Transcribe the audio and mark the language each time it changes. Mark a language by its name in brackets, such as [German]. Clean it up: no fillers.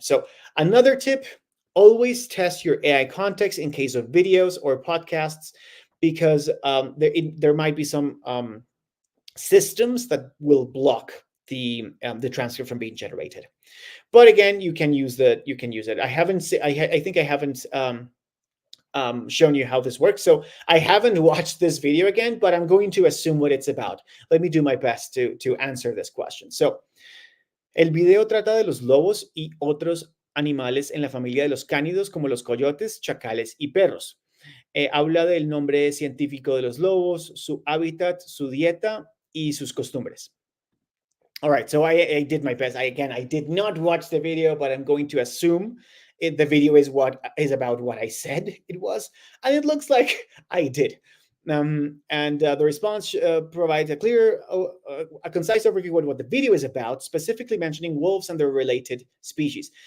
[English] So another tip, always test your AI context in case of videos or podcasts, because there might be some systems that will block the transcript from being generated. But again, you can use it. I think I haven't shown you how this works. So I haven't watched this video again, but I'm going to assume what it's about. Let me do my best to answer this question. [Spanish] So, el video trata de los lobos y otros animales en la familia de los cánidos, como los coyotes, chacales y perros. Habla del nombre científico de los lobos, su hábitat, su dieta y sus costumbres. [English] All right, so I did my best. I did not watch the video, but I'm going to assume the video is about what I said it was, and it looks like I did. And the response provides a clear, a concise overview of what the video is about, specifically mentioning wolves and their related species.